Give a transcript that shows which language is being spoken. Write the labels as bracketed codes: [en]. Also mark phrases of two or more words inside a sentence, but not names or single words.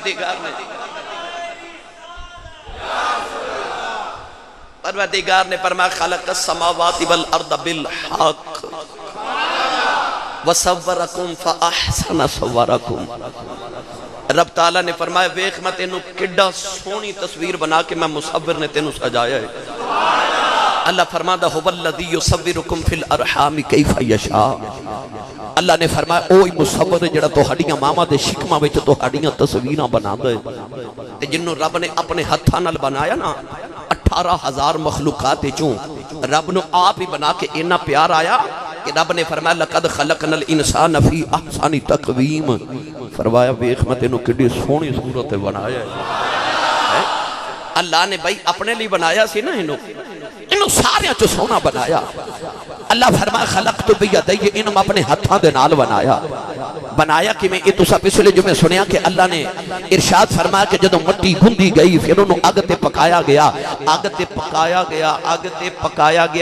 [pa] پروردگار نے فرمایا [ar] خلق السماوات والأرض بالحق وصوركم فأحسن صوركم. [pa] رب تعالیٰ نے فرمایا ویکھ میں تینوں کڈا سوہنی تصویر بنا کے میں مصور نے تینوں سجایا ہے. اللہ فرماندا [ar] هو الذي يصوركم في الأرحام كيف يشاء. [pa] اللہ نے فرمایا اوہی مصور جیہڑا تہاڈیاں ماواں دے شکماں وچ تہاڈیاں تصویراں بناندا ہے. تے جنہوں رب نے اپنے ہتھاں نال بنایا نا، 18,000 مخلوقات چوں رب نے آپ ہی بنا کے اِنا پیار آیا کہ رب نے فرمایا [ar] لقد خلقنا الإنسان في أحسن تقويم. [pa] فرمایا ویکھ میں تینوں کڈی سوہنی صورت بنایا ہے. اللہ نے بھائی اپنے لئی بنایا سی نا، انہوں سارے چوں سوہنا بنایا. اللہ فرمایا [ar] خلقت بيدي, [pa] انہوں اپنے ہتھاں دے نال بنایا. بنایا کہ میں ایہہ تسیں پچھلے جمعے سنیا کہ اللہ نے ارشاد فرمایا کہ جدوں مٹی گنھی گئی فیر انہوں نے اگ تے پکایا گیا، اگ تے پکایا گیا، اگ تے پکایا گیا.